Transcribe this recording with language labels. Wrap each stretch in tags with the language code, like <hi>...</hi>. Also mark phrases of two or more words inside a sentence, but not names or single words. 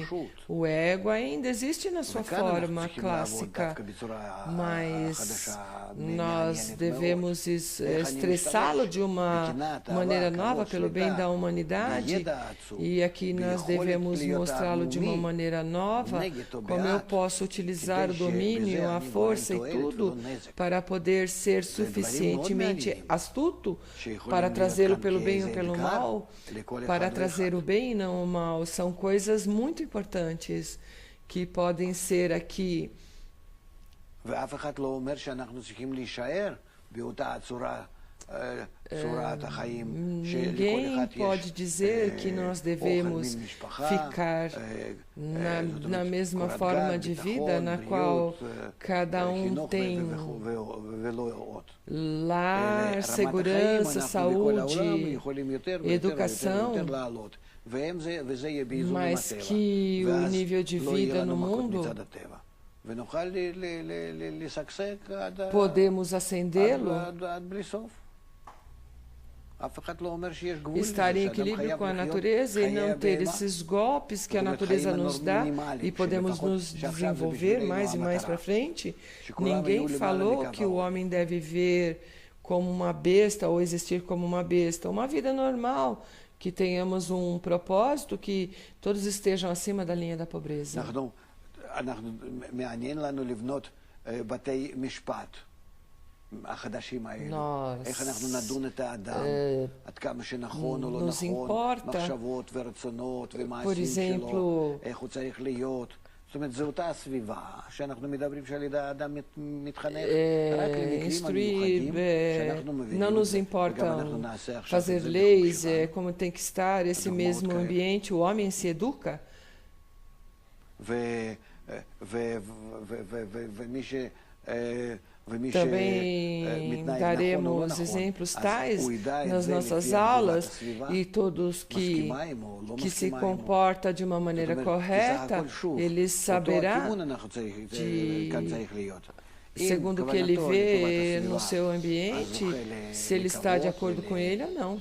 <pt>O ego ainda existe na sua forma clássica, mas nós devemos estressá-lo de uma maneira nova pelo bem da humanidade, e aqui nós devemos mostrá-lo de uma maneira nova, como eu posso utilizar o domínio, a força e tudo para poder ser suficientemente astuto para trazê-lo pelo bem ou pelo mal, para trazer o bem e não o mal. São coisas muito importantes que podem ser aqui</pt> <he>ואף אחד לא אומר שאנחנו צריכים להישאר באותה צורת החיים שלכל</he> <pt>Ninguém</pt> <he>אחד</he> <pt>pode</pt> <he>יש</he> <pt>dizer que nós</pt> <he>אוכל</he> <pt>devemos</pt> <he>מן משפחה,</he> <pt>ficar</pt> <he>זאת</he> <pt>na</pt> <he>אומרת,</he> <pt>mesma</pt> <he>קורת</he> <pt>forma</pt> <he>גג,</he> <pt>de vida</pt> <he>ביטחון,</he> <pt>na</pt> <he>בריאות,</he> <pt>qual cada</pt> <he>חינוך</he> <pt>tem</pt> <he>ולא עוד.</he> <pt>lar,</pt> <he>רמת</he> <pt>segurança,</pt> <he>החיים, אנחנו בכל העולם</he> <pt>saúde,</pt> <he>יכולים יותר ויותר</he> <pt>educação,</pt> <he>ויותר לעלות. וזה יהיה באיזון עם</he> <pt>mas</pt> <he>הטבע.</he> <pt>que o</pt> <he>ואז</he> <pt>nível de</pt> <he>לא יהיה</he> <pt>vida</pt> <he>לנו</he> <pt>no</pt> <he>מכות</he> <pt>mundo</pt> <he>מצד הטבע. ונוכל לשגשג</he> <pt>podemos acendê-lo,</pt> <he>עד בלי סוף. אף אחד לא אומר שיש גבול לזה,</he> <pt>estar em</pt> <he>שאדם</he> <pt>equilíbrio</pt> <he>חייב</he> <pt>com a</pt> <he>לחיות</he> <pt>natureza e</pt> <he>חיי</he> <pt>não ter</pt> <he>הבהמה.</he> <pt>esses golpes que a</pt> <he>זאת אומרת,</he> <pt>natureza</pt> <he>חיים</he> <pt>nos dá</pt> <he>מינימליים,</he> <pt>e podemos</pt> <he>שלפחות</he> <pt>nos</pt> <he>שעכשיו זה</he> <pt>desenvolver</pt> <he>בשבילנו</he> <pt>mais e mais</pt> <he>המטרה.</he> <pt>para frente.</pt> <he>שכולם יהיו</he> <pt>Ninguém</pt> <he>למעלה</he> <pt>falou</pt> <he>מקו</he> <pt>que o</pt> <he>האור.</he> <pt>homem deve viver como uma besta ou existir como uma besta. Uma vida normal, que tenhamos um propósito, que todos estejam acima da linha da pobreza.</pt> <he>מעניין לנו לבנות בתי משפט החדשים האלה. איך אנחנו נדון את האדם, עד כמה שנכון או לא נכון, מחשבות ורצונות ומעשים שלו, איך הוא צריך להיות. זאת אומרת, זו אותה הסביבה שאנחנו מדברים שעל ידי האדם מתחנך רק למקרים המיוחדים שאנחנו מבינים</he> <pt>Não nos</pt> <he>את זה, וגם אנחנו</he> <pt>importam</pt> <he>נעשה עכשיו את</he> <pt>fazer</pt> <he>זה</he> <pt>leis,</pt> <he>בחוק שלנו.</he> <pt>como tem que estar, esse mesmo ambiente, o homem se educa. Também daremos exemplos tais nas nossas aulas e todos que se comporta de uma maneira correta, ele saberá segundo o que ele vê no seu ambiente, se ele está de acordo com ele ou não.</pt>